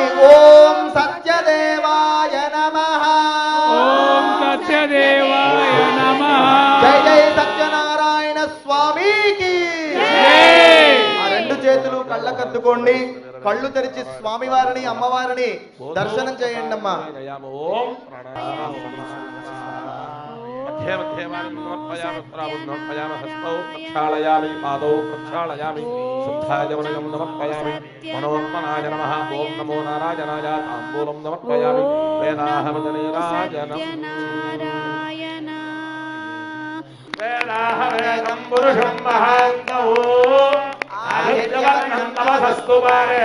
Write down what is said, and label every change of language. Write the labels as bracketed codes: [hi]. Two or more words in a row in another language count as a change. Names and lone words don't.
[sa] ఓం సత్యదేవాయ నమః, ఓం సత్యదేవాయ నమః. [te] జై జై సత్యనారాయణ స్వామికి. ఆ 2 చేతులు కళ్ళకద్దుకోండి. కళ్ళు తెరిచి స్వామివారిని అమ్మవారిని దర్శనం చేయండి అమ్మా. [sa] ఓం मध्ये मध्ये वाणीं समर्पयामि उत्तराभूं समर्पयामि हस्तौ प्रक्षालयामि पादौ प्रक्षालयामि शुद्धाय वनजं समर्पयामि मनोत्मनाय नमः ॐ नमो नारायणाय ताम्बूलं समर्पयामि वेदाहवदनीराजनम् वेदाहवेदं पुरुषं महान्तौ आदित्यवर्णं तमसस्तु पारे